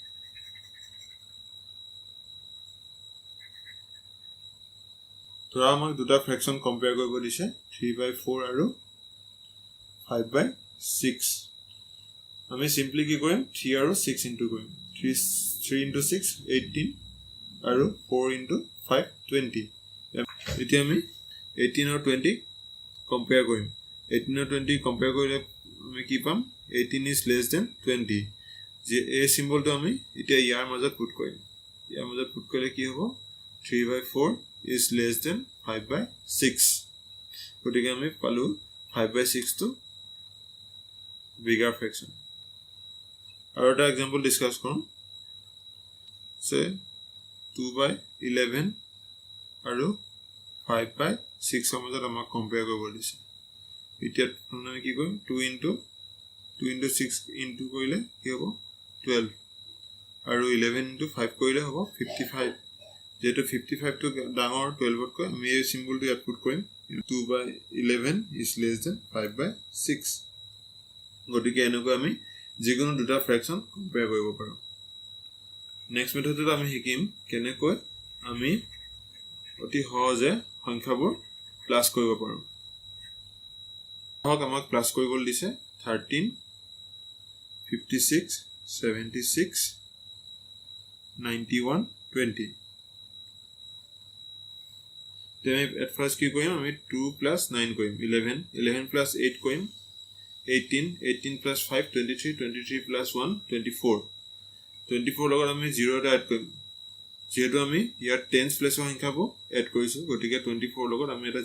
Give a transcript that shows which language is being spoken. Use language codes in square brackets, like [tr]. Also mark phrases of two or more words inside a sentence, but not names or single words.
[as] ধৰা আমাক দুটা ফ্ৰেকশন কম্পেয়াৰ কৰিব দিছে 3/4 আৰু 5/6 আমি সিম্পলি কি কৰিম 3 আৰু 6 ইনটু কৰিম 3 into 6 18 আৰু 4 into 5 20 এতিয়া আমি 18 আৰু 20 কম্পেয়াৰ কৰিম 18 আৰু 20 কম্পেয়াৰ কৰিলে আমি কি পাম [en] 18 is less than 20 [as] যে এই সিম্বলটো আমি এতিয়া ইয়াৰ মাজত পুট কৰিম ইয়াৰ মাজত পুট কৰিলে কি হ'ব [en] 3/4 is less than 5/6 [as] গতিকে আমি পালো 5/6 টো [en] bigger fraction [as] আৰু এটা এক্সাম্পল ডিসকাস কৰোঁ সে 2/11 আৰু 5/6 মাজত আমাক কম্পেয়াৰ কৰিব দিছে এতিয়া আমি কি কৰিম 2 into 6 into কৰিলে কি হ'ব 12 আৰু 11 into 5 কৰিলে হ'ব 55 যেটো 55 টো ডাঙৰ 12 তকৈ আমি এই সিম্বলটো ইয়াত পুট কৰিম [en] 2/11 is less than 5/6 [as] গতিকে এনেকৈ আমি যিকোনো দুটা ফ্ৰেকশন কম্পেয়াৰ কৰিব পাৰোঁ [en] next method [as] আমি শিকিম কেনেকৈ আমি অতি সহজে সংখ্যাবোৰ প্লাস কৰিব পাৰোঁ আমাক প্লাস কৰিবলৈ দিছে 13 56 76 91 20 [en] then at first [as] কি কৰিম আমি 2 plus 9 কৰিম 11 11 plus 8 কৰিম 18 18 plus 5 23 23 plus 1 24 24 লগত আমি 0 এটা এড কৰিম যেহেতু আমি ইয়াৰ 10th প্লেসৰ সংখ্যাবোৰ এড কৰিছো গতিকে 24 লগত আমি এটা